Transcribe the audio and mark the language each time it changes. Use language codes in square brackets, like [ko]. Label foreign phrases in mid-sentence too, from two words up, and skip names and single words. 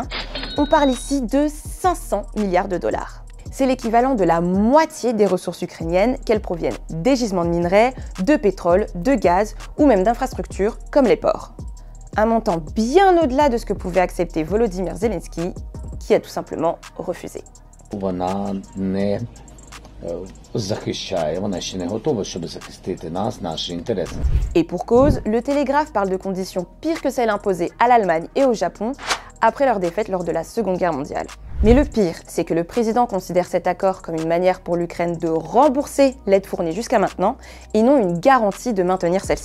[fr] On parle ici de 500 milliards de dollars. C'est l'équivalent de la moitié des ressources ukrainiennes, qu'elles proviennent des gisements de minerais, de pétrole, de gaz ou même d'infrastructures comme les ports. Un montant bien au-delà de ce que pouvait accepter Volodymyr Zelensky, qui a tout simplement refusé. [uk] Вона не захищає, вона ще не готова, щоб захистити нас, наші інтереси. [fr] Et pour cause, le Télégraphe parle de conditions pires que celles imposées à l'Allemagne et au Japon après leur défaite lors de la Seconde Guerre mondiale. Mais le pire, c'est que le président considère cet accord comme une manière pour l'Ukraine de rembourser l'aide fournie jusqu'à maintenant et non une garantie de maintenir celle-ci.